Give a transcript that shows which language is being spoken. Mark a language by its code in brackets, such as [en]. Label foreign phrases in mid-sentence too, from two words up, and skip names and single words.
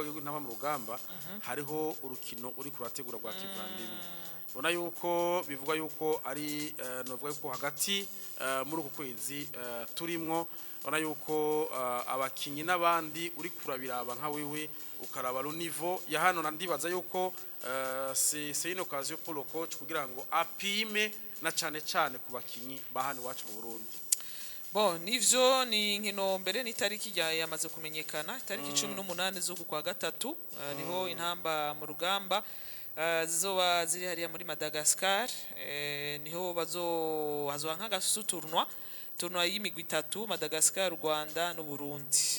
[rn] Ntamba Murugamba hariho urukino uri kurategura rwa Kivandimwe bona yuko bivuga yuko ari novuga yuko hagati muri uko kwezi turimwo bona yuko abakinyi nabandi uri kurabiraba nka wewe ukaraba [fr] lo niveau [rn] ya hano ndibaza yuko [fr] c'est une occasion pour le coach [rn] kugira ngo apime na cane ku bakinyi bahani wacu mu Burundi. Bon, nivyo ni nkino mbere ni tariki yamaze kumenyekana, tariki 18 z'uku kwa gatatu niho Ntamba Murugamba zizoba ziri hariya muri Madagascar, niho hazoba tournoi y'imigwi 3 Madagascar, Rwanda no Burundi.